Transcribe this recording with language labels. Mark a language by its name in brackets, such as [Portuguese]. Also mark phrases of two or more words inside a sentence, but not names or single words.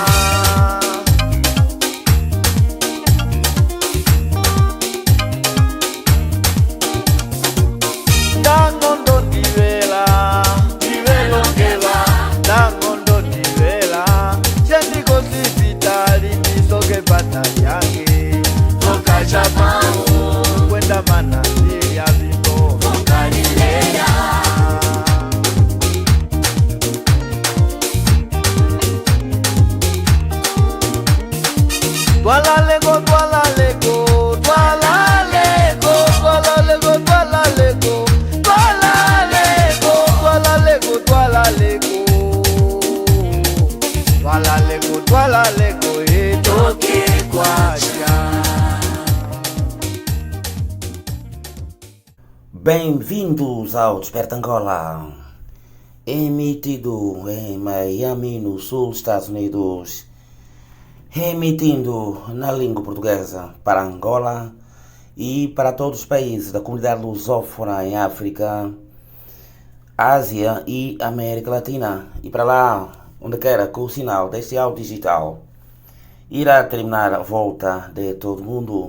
[Kimbundu] Dangondo divela Divelo keva Dangondo divela Shendi kosifitali Nisoke pata yange Toka Japao Kwenda manasi ya vimbo Toka Nileya Twala lego, twala lego Twala lego, twala lego, twala lego Twala lego, twala lego, twala lego Twala lego, twala lego Toke kwacha. [Portuguese] Bem-vindos ao Desperta Angola, emitido em Miami, no sul dos Estados Unidos, emitindo na língua portuguesa para Angola e para todos os países da comunidade lusófona em África, Ásia e América Latina, e para lá onde quer que o sinal deste áudio digital irá terminar a volta de todo mundo.